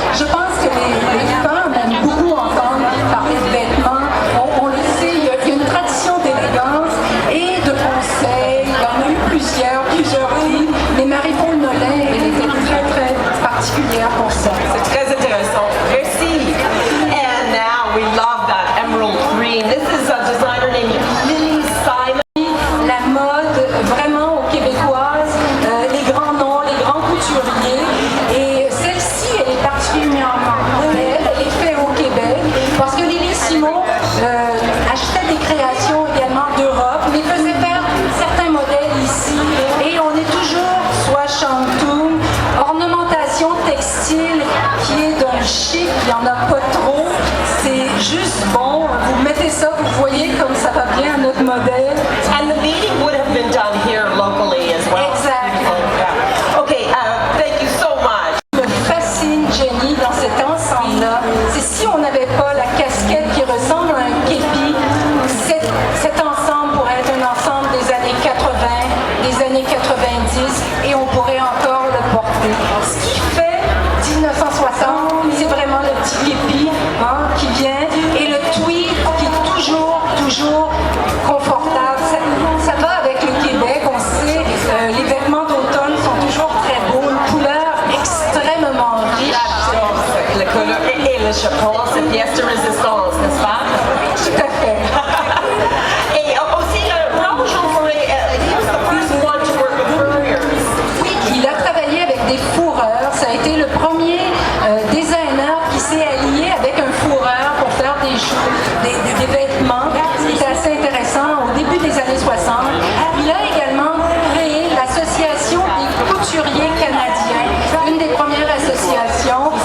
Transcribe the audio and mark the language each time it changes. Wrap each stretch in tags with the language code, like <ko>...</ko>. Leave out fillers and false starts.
<fr>Je pense que les femmes aiment beaucoup entendre parler de vêtements. On le sait, il y a une tradition d'élégance et de conseils. Il y en a eu plusieurs filles. Mais Marie-Paul Nolin, elle était très, très particulière pour ça. C'est très intéressant. Merci.</fr> <en>And now we love that emerald green. This is a designer named Lily Simon.</en> <fr>La mode vraiment aux Québécoises, les grands noms, les grands couturiers. Et celle-ci, elle est particulièrement belle, elle est faite au Québec, parce que Lily Simon achetait des créations également d'Europe, mais faisait faire certains modèles ici. Et on est toujours soit shantung, ornementation textile qui est d'un chic, il n'y en a pas trop. C'est juste bon, vous mettez ça, vous voyez comme ça va bien à notre modèle.</fr> <en>And the meeting would have been done here locally as well. Exactly. Yeah. Okay, thank you so much.</en> <fr>Me fascine Jenny dans cet ensemble-là. C'est si on n'avait pas la casquette qui ressemble à un képi, cet ensemble pourrait être un ensemble des années 80, des années 90, et on pourrait encore le porter. Ce qui fait 1960, c'est vraiment le petit képi qui vient, et le tweed qui est toujours confortable. Ça va avec le Québec, on sait, les vêtements d'automne sont toujours très beaux, une couleur extrêmement riche. Le couleur et le chapeau, c'est pièce de résistance, n'est-ce pas? Tout à fait. Et aussi,</fr> <en>Raoul Jean-Marie, he was the first one to work with furriers.</en> <fr>Oui, il a travaillé avec des fourreurs. Ça a été le premier designer qui s'est allié avec un fourreur pour faire des vêtements. C'était assez intéressant au début des années 60. Il a également créé l'association des couturiers canadiens, une des premières associations.</fr>